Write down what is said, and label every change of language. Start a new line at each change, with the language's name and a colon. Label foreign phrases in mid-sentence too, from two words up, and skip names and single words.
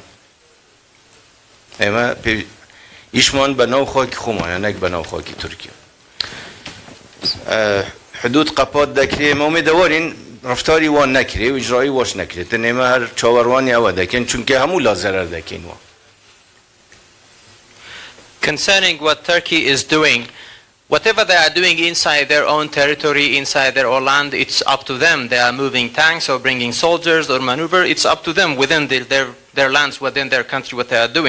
Central Kurdish: ئێمە ئیشمان بە ناو خاکی خۆمانە نەک بە ناو خاکی تورکیا. حدود قەپات دەکرێ ئێمە ئومێدەوارین ڕفتاری وان نەکرێ و ئیجرایی واش نەکرێتن. ئێمە هەر چاوەڕوانی ئەوە دەکەین چونکە هەموو لا زەرەر دەکەینەوە.
English: Concerning what Turkey is doing, whatever they are doing inside their own territory, inside their own land, it's up to them. They are moving tanks or bringing soldiers or maneuver. It's up to them within their lands, within their country, what they are doing.